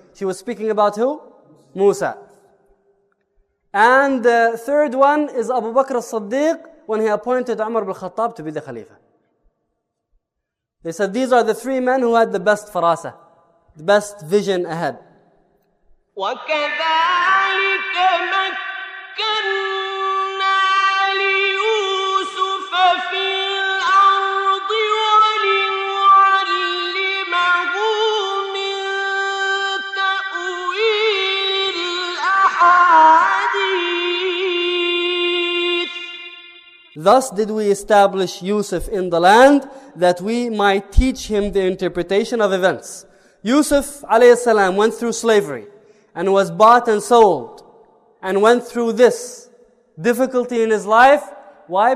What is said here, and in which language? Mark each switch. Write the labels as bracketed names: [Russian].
[English] She was speaking about who? Musa. And the third one is Abu Bakr as-Siddiq, when he appointed Umar ibn Khattab to be the Khalifa. They said these are the 3 men who had the best farasa, the best vision ahead. [Arabic] وكذلك مكنا ليوسف في الأرض ولنعلمه من تأويل الأحاديث. [English] Thus did we establish Yusuf in the land, that we might teach him the interpretation of events. Yusuf alayhi as-salām went through slavery and was bought and sold and went through this difficulty in his life. Why?